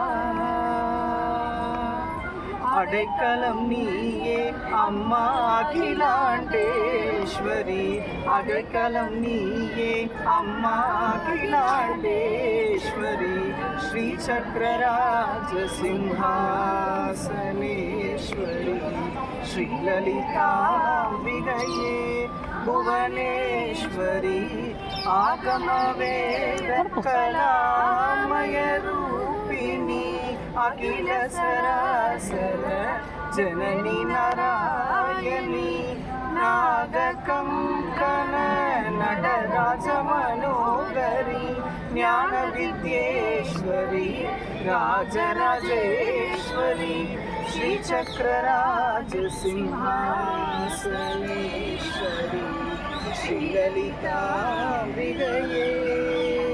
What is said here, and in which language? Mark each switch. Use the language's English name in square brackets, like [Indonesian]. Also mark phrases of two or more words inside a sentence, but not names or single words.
[Tamil] அடைக்கலம் நீயே அம்மா அகிலாண்டேஸ்வரி அடைக்கலம் நீயே அம்மா அகிலாண்டேஸ்வரி [Sanskrit] श्री चक्रराज सिंहासनेश्वरी श्रीललिताम्बिकये भुवनेश्वरी आगमवेद कलामय रूपिणी। अखिल सरासर जननी नारायणी नागकङ्कण नटराज मनोहरी ज्ञान विद्येश्वरी राजराजेश्वरी श्रीचक्रराज सिंहासनेश्वरी श्रीललिताम्बिकये